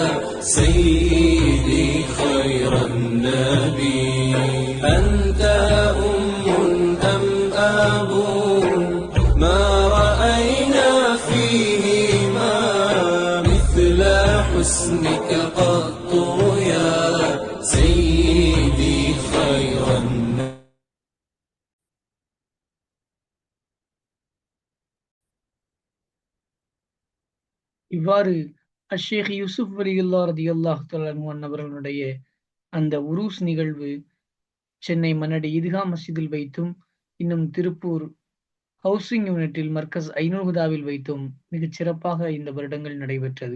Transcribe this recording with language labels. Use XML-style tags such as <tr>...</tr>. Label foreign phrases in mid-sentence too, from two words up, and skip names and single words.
<ar>سيدي خير النبي أنت أم أم أب ما رأينا فيهما مثل حسنك قط يا سيدي خير النبي</ar> <ta>இவ்வாறு அஷேக் யூசுப் வலியுல்லா</ta> <ar>رضي الله تعالى</ar> <ta>அவர்களுடைய அந்த உருஸ் நிகழ்வு சென்னை மன்னடி ஈத்கா மஸ்ஜிதில் வைத்தும் இன்னும் திருப்பூர் ஹவுசிங் யூனிட்டில் மர்கஸ் ஐநூகுதாவில் வைத்தும் மிகச் சிறப்பாக இந்த வருடங்கள் நடைபெற்றது.</ta>